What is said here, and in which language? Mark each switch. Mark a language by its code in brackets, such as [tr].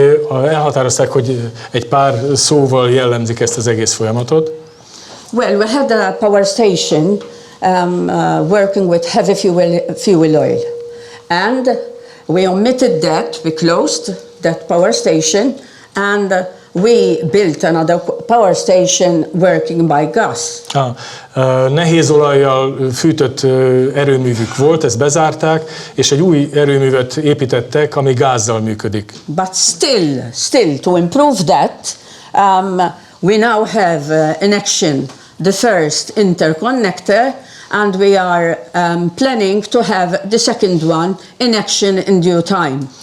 [hu] Elhatározták, hogy egy pár szóval jellemzik ezt az egész folyamatot. [en] Well, we had a power station working with heavy fuel oil, and we omitted that. We closed that power station, and we built another power station working by gas. [hu] Nehéz olajjal fűtött erőművük volt, ezt bezárták, és egy új erőművet építettek, ami gázzal működik. [en] But still to improve that, we now have in action the first interconnector, and we are planning to have the second one in action in due time.